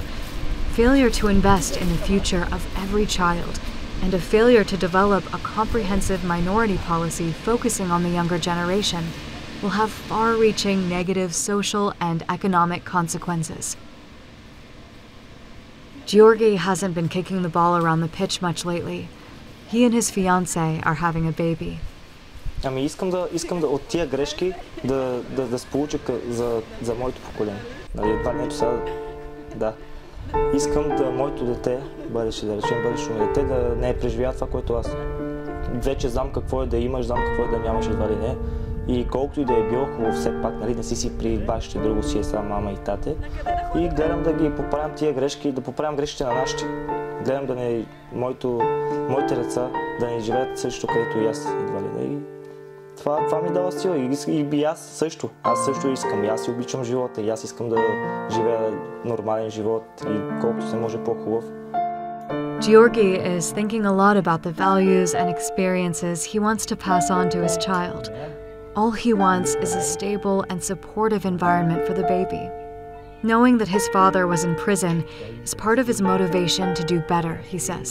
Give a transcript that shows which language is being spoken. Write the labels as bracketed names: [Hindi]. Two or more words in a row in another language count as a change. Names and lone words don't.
[English] Failure to invest in the future of every child and a failure to develop a comprehensive minority policy focusing on the younger generation will have far-reaching negative social and economic consequences. Georgi hasn't been kicking the ball around the pitch much lately. He and his fiancée are having a baby. [Bulgarian] Ами искам да от тия грешки да се получа за моето поколение. Нали, това не е сега. Да. Искам да моето дете, бъдеще да речем, бъдещето ми дете, да не е преживява това, което аз. вече знам какво е да имаш, знам какво е да нямаш, едва ли не. И колкото и да е било хубаво, все пак, нали, не си при бащите, друго си е сам мама и тате. И гледам да ги поправям тия грешки, да поправям грешките на нашите. Гледам да не, моите деца да не живеят също, където и аз, едва ли не. И това ми дава сила и аз също. Аз също искам. И аз си обичам живота. И аз искам да живея нормален живот и колкото се може по-хубав. [English] Georgi is thinking a lot about the values and experiences he wants to pass on to his child. All he wants is a stable and supportive environment for the baby. Knowing that his father was in prison is part of his motivation to do better, he says.